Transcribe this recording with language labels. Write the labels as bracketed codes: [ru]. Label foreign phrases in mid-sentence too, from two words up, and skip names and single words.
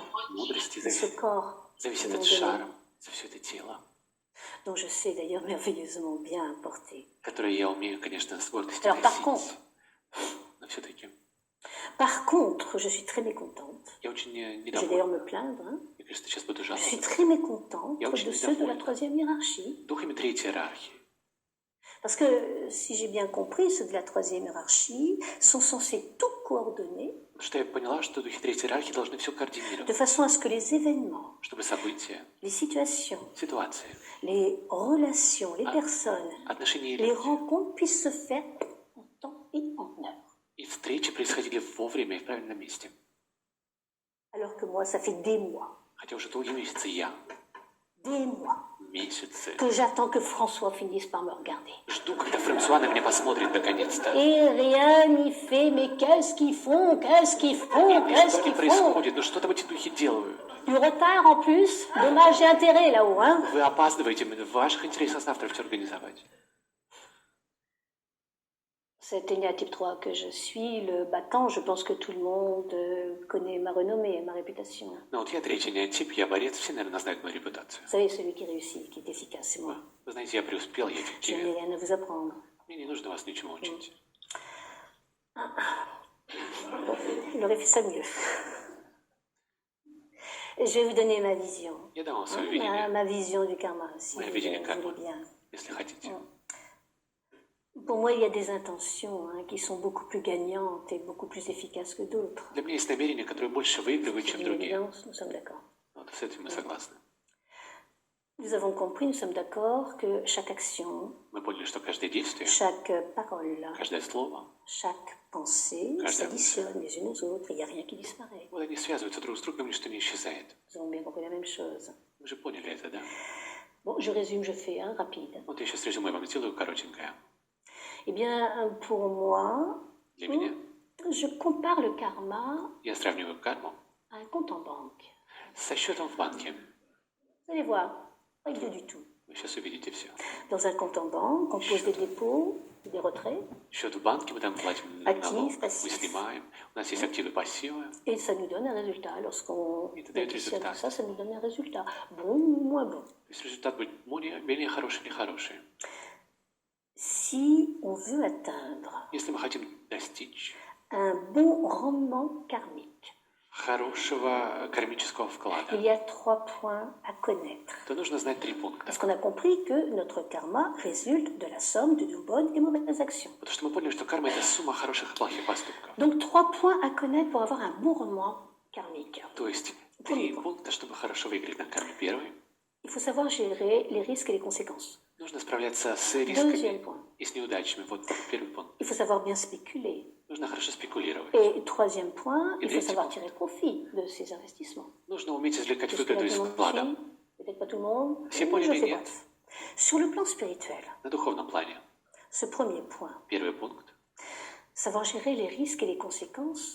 [ru] мудрости, [fr] de ce corps [ru] зависит [fr] qu'ils [ru] от [fr] m'ont donné, [ru] шара, за все это тело, [fr] dont je sais d'ailleurs merveilleusement bien porter. [ru] которое я умею, конечно, с гордостью [fr] Alors, par [ru] носить. [fr] contre, [ru] Но все-таки [fr] Par contre, je suis très mécontente. [ru] я очень [fr] Je vais d'ailleurs [ru] недовольна. [fr] me plaindre. Hein. [ru] Я, конечно, сейчас буду [fr] Je suis [ru] жаловаться. [fr] très mécontente [ru] Я очень [fr] de ceux de la [ru] недовольна [fr] troisième hiérarchie. [ru] духами третьей иерархии. [fr] Parce que, si j'ai bien compris, ceux de la troisième hiérarchie sont censés tout coordonner [ru] Потому что я поняла, что духи третьей иерархии должны все [fr] de [ru] координировать, [fr] façon à ce que les événements, [ru] чтобы события, [fr] les situations, [ru] ситуации, [fr] les relations, les personnes, [ru] отношения и [fr] les [ru] люди [fr] rencontres puissent se faire en temps et en heure. [ru] и встречи происходили вовремя и в правильном месте. [fr] Alors que moi, ça fait des mois, [ru] Хотя уже долгие месяцы я, месяцы, [fr] que j'attends que François finisse par me regarder. [ru] жду, когда Франсуа на меня посмотрит наконец-то. [fr] Et rien n'y fait, mais qu'est-ce qu'ils font, qu'est-ce qu'ils font, [ru] И [fr] qu'est-ce [ru] что не [fr] qu'ils font. [ru] происходит? Ну что там эти духи делают? [fr] Du retard en plus, dommage et intérêt là-haut, hein. [ru] Вы опаздываете, в ваших интересах завтра все организовать. [fr] Cet Enya type 3 que je suis, le battant, je pense que tout le monde connaît ma renommée, ma réputation. [ru] Ну вот я третий неотип, я борец, все, наверное, знают мою репутацию. [fr] Vous savez, celui qui réussit, qui est efficace, c'est moi. [ru] Вы знаете, я преуспел, я [fr] Je n'ai [ru] эффективен. [fr] rien à vous apprendre. [ru] Мне не нужно вас ничему учить. [fr] Il aurait fait ça mieux. Je vais vous donner ma vision. [ru] Я дам вам свое [fr] Ma, [ru] видение, [fr] ma vision du karma, si [ru] Моя [fr] vous [ru] видение [fr] voulez [ru] кармы, [fr] bien. [ru] если хотите. [fr] Pour moi, il y a des intentions qui sont beaucoup plus gagnantes et beaucoup plus efficaces que d'autres. [ru] Для меня есть намерения, которые больше выигрывают, [fr] C'est [ru] чем [fr] une [ru] другие. [fr] évidence, nous sommes d'accord. [ru] Вот с этим мы согласны. [fr] Nous avons compris, nous sommes d'accord que chaque action, [ru] Мы поняли, что каждое действие, [fr] chaque parole, [ru] каждое слово, [fr] chaque pensée [ru] Каждая [fr] s'additionnent les unes aux autres, il n'y a rien qui disparaît. [ru] вот они связываются друг с другом, ничто не исчезает. [fr] Nous avons bien compris la même chose. [ru] Вы же поняли это, да? [fr] Bon, je résume, je fais un rapide. [ru] Вот я сейчас резюме вам сделаю коротенькое. [fr] Eh bien, pour moi, [ru] Для меня [fr] je compare le karma [ru] я сравниваю карму [fr] à un compte en banque. [ru] со счетом в банке. [fr] Vous allez voir, pas idiot du tout. [ru] Вы сейчас увидите все. [fr] Dans un compte en banque, on pose des dépôts, des retraits, [ru] Счет в банке, мы там платим Актив, налог, пассив. мы снимаем, у нас есть активы и пассивы. [fr] et ça nous donne un résultat. Lorsqu'on Et ça donne un additionne résultat. tout ça, ça nous donne un résultat. Bon ou moins bon. [ru] То есть результат будет менее хороший или хороший. [fr] Si on veut atteindre [ru] Если мы хотим достичь [fr] un bon rendement karmique, [ru] хорошего кармического [fr] il [ru] вклада, [fr] y a 3 points à connaître. [ru] то нужно знать 3 пункта. [fr] Parce qu'on a compris que notre karma résulte de la somme de nos bonnes et mauvaises actions. [ru] Потому что мы поняли, что карма – это сумма хороших и плохих поступков. [fr] Donc 3 points à connaître pour avoir un bon rendement karmique. [ru] То есть 3 пункта, чтобы хорошо выиграть на карме. Первый [fr] Il faut savoir gérer les risques et les conséquences. [ru] Нужно справляться с [fr] Deuxième [ru] рисками [fr] point. [ru] и с неудачами. Вот первый пункт. [fr] Il faut savoir bien spéculer. [ru] Нужно хорошо спекулировать. [fr] Et troisième point, Et il faut [ru] tretий [fr] savoir [ru] пункт. [fr] tirer profit de ces investissements. [ru] Нужно уметь извлекать [fr] Jusque-là, [ru] выгоду [fr] tout [ru] из [fr] le monde [ru] вклада. [fr] suit, peut-être pas tout le monde, [ru] Все [fr] mais [ru] поняли, [fr] je fais [ru] нет? [fr] bref. Sur le plan spirituel, [ru] На духовном плане. [fr] ce premier point, [ru] Первый пункт. [fr] savoir gérer les risques et les conséquences,